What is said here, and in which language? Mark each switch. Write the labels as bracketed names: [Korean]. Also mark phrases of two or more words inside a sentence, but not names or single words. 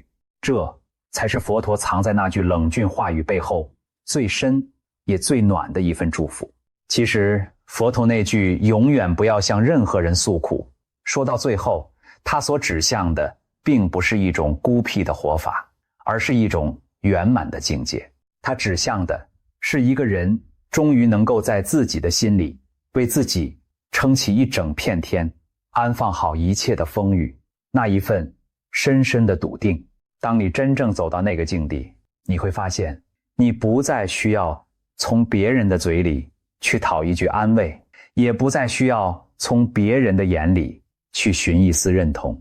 [Chinese] 這才是佛陀藏在那句冷峻話語背後最深也最暖的一份祝福。其實佛陀那句永遠不要向任何人訴苦，說到最後，他所指向的並不是一種孤僻的活法，而是一種圓滿的境界。他指向的是一個人終於能夠在自己的心裡為自己撐起一整片天，安放好一切的風雨，那一份深深的篤定。當你真正走到那個境地，你會發現你不再需要從別人的嘴裡去討一句安慰，也不再需要從別人的眼裡去尋一絲認同。